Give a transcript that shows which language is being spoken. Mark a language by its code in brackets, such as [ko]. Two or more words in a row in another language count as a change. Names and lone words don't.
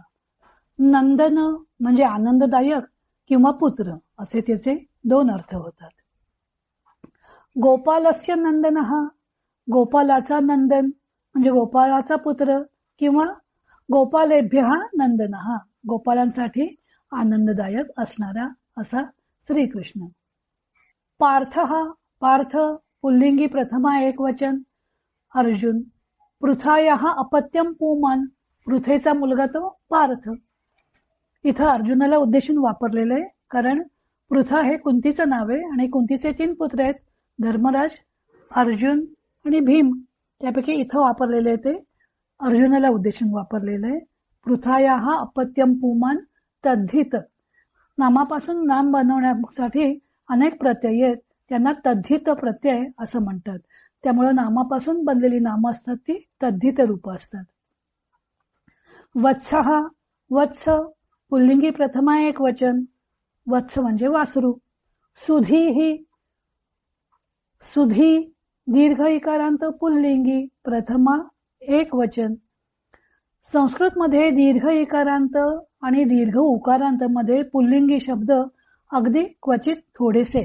[mr] नंदन म्हणजे आनंददायक किंवा पुत्र असे त्याचे 2 अर्थ होतात. [sa] गोपालस्य नंदनः. [mr] गोपालाचा नंदन म्हणजे गोपाळाचा पुत्र किंवा [sa] गोपालेभ्यः नंदनः [mr] गोपाळांसाठी आनंददायक असणारा असा श्रीकृष्ण. पार्थः. पार्थ पुल्लिंगी, प्रथमा एक वचन. [sa] अर्जुन. पृथायाः अपत्यम पुमान. [mr] पृथेचा मुलगा तो पार्थ. इथं अर्जुनाला उद्देशून वापरलेलं आहे, कारण पृथा हे कुंतीचं नाव आहे आणि कुंतीचे 3 पुत्र आहेत, धर्मराज, अर्जुन आणि भीम. त्यापैकी इथं वापरलेले ते अर्जुनाला उद्देशून वापरलेलं आहे. [sa] पृथायाः अपत्यम पुमान तद्धित. [mr] नामापासून नाम बनवण्यासाठी अनेक प्रत्यय आहेत, त्यांना तद्धित प्रत्यय असं म्हणतात. त्यामुळे नामापासून बनलेली नामं असतात ती तद्धित रूप असतात. वत्सः. वत्स पुल्लिंगी, प्रथमा एक वचन. वत्स म्हणजे वासरू. सुधीही. सुधी दीर्घ इकारांत पुल्लिंगी, प्रथमा एक वचन. संस्कृत मध्ये दीर्घ इकारांत आणि दीर्घ उकारांत मध्ये पुल्लिंगी शब्द अगदी क्वचित थोडेसे.